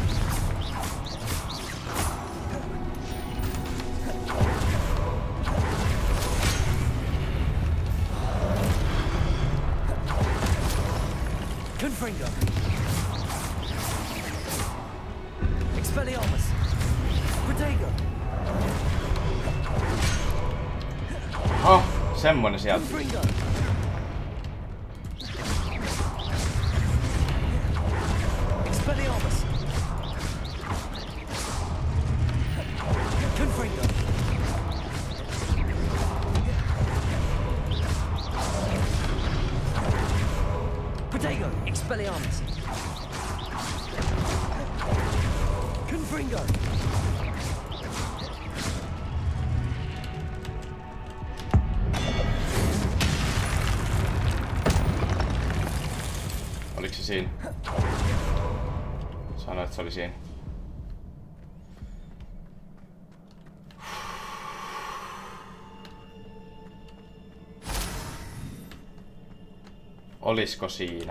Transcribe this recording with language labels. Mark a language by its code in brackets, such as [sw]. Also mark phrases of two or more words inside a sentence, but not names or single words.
[fi] Confringo! Expelliarmus! Protego! Oh, semmonen sieltä. Confringo! Expelliarmus! Confringo! Protego! Expelliarmus! Confringo! Oliko se siinä? Sanoit, että se oli siinä. Olisiko siinä?